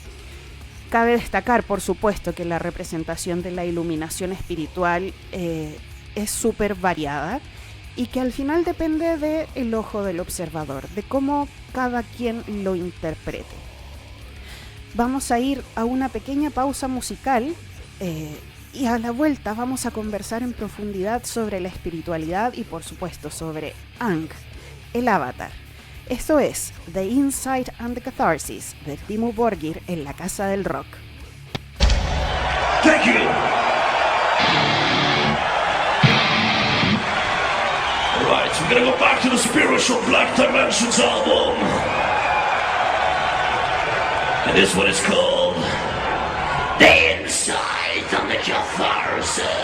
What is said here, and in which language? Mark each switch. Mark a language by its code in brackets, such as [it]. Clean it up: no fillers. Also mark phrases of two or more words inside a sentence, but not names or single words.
[es] Cabe destacar, por supuesto, que la representación de la iluminación espiritual es súper variada y que al final depende del ojo del observador, de cómo cada quien lo interprete. Vamos a ir a una pequeña pausa musical y a la vuelta vamos a conversar en profundidad sobre la espiritualidad y por supuesto sobre Aang, el avatar. Esto es The Insight and the Catharsis de Dimmu Borgir en la Casa del Rock. [en] Thank you. Alright, we're gonna go back to the Spiritual Black Dimensions album. And this one is called The Insight and the Catharsis.